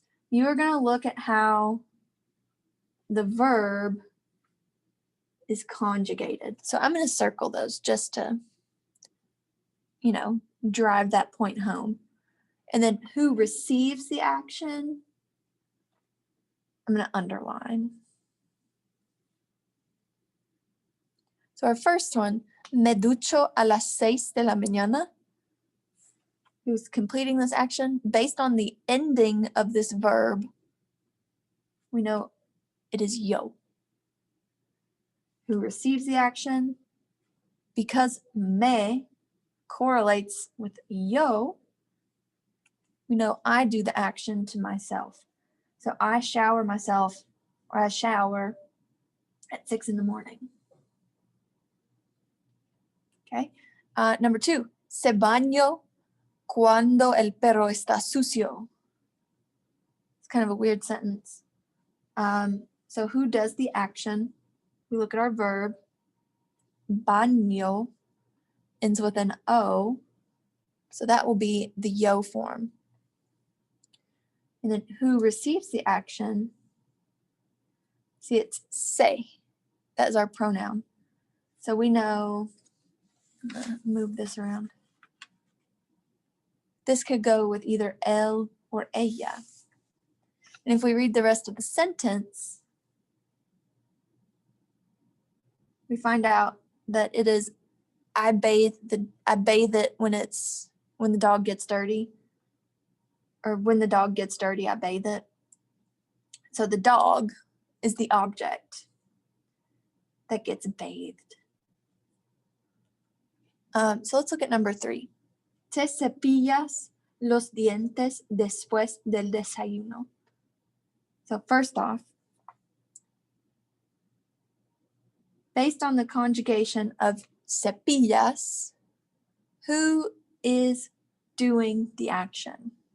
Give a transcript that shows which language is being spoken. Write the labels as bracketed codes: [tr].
[en] You are going to look at how the verb is conjugated. So I'm going to circle those just to, you know, drive that point home. And then who receives the action, I'm going to underline. So our first one, [es] me ducho a las 6 de la mañana. [en] Who's completing this action? Based on the ending of this verb, we know it is yo. Who receives the action? Because me correlates with yo, we know I do the action to myself. So I shower myself, or I shower at 6 in the morning. Okay. Number 2, [es] se baño cuando el perro está sucio. [en] It's kind of a weird sentence. So who does the action? We look at our verb. Baño ends with an O, so that will be the yo form. And then who receives the action? See, it's se. That is our pronoun. So we know, I'm gonna move this around. This could go with either él or ella. And if we read the rest of the sentence, we find out that it is I bathe it when the dog gets dirty. Or when the dog gets dirty, I bathe it. So the dog is the object that gets bathed. So let's look at number 3. [es] Te cepillas los dientes después del desayuno. [en] So first off, based on the conjugation of cepillas, who is doing the action?